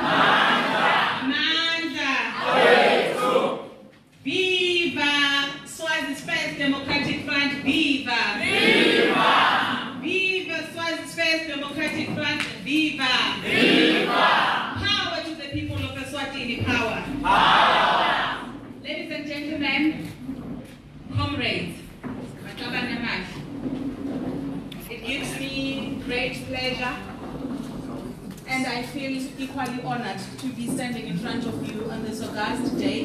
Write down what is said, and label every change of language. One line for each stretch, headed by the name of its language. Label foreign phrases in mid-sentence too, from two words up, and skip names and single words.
English: Mandla. Viva Swazis First Democratic Front. Viva. Viva. Viva Swazis First Democratic Front. Viva. Viva. Power to the people of Eswatini. Power. Power. Ladies and gentlemen, comrades, it gives me great pleasure and I feel equally honored to be standing in front of you on this August day.